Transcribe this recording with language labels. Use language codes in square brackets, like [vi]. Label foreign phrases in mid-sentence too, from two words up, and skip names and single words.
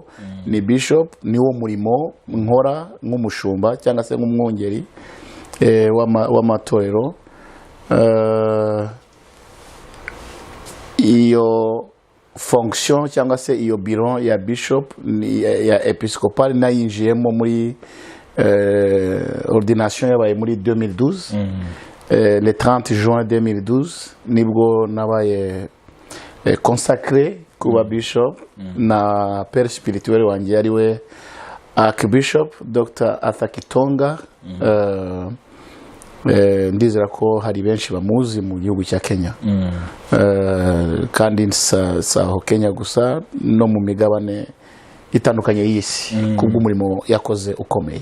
[rw] Ni Bishop niwo murimo nkora nk'umushumba cyangwa se nk'umwungeri w'amatorero. Iyo fonction cyangwa se iyo biro ya Bishop ya Episcopal nayinjiyemo muri ordination yabaye muri 2012. [fr] Le 30 juin 2012 [rw] nibwo nabaye consacré kuba Bishop na [fr] père spirituel [rw] wanjye yariwe Archbishop Dr. Arthur Kitonga. Ndizera ko hari benshi bamuzi mu gihugu cya Kenya. Kandi saho Kenya gusa no mu migabane itandukanye y'isi kubw'umurimo yakoze ukomeye.